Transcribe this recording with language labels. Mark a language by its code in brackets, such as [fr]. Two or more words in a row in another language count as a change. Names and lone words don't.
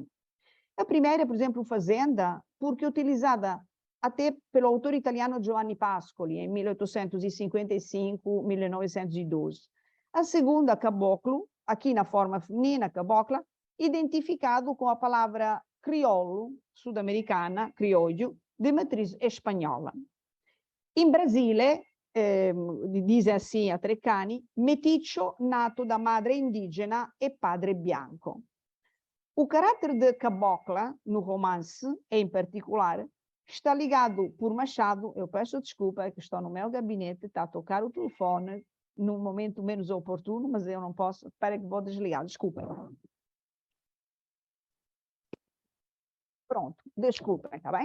[pt] A primeira, por exemplo, fazenda, porque utilizada até pelo autor italiano Giovanni Pascoli, em 1855-1912. A segunda, caboclo, aqui na forma feminina, cabocla, identificado com a palavra crioulo, sudamericana, criollo, de matriz espanhola. [it] In Brasile, [pt] diz assim a Treccani, [it] meticcio nato da madre indigena e padre bianco. [pt] O caráter de cabocla, no romance, em particular, está ligado por Machado. Eu peço desculpa, que estou no meu gabinete, está a tocar o telefone num momento menos oportuno, mas eu não posso, espera que vou desligar, desculpa. Pronto, desculpem, está bem?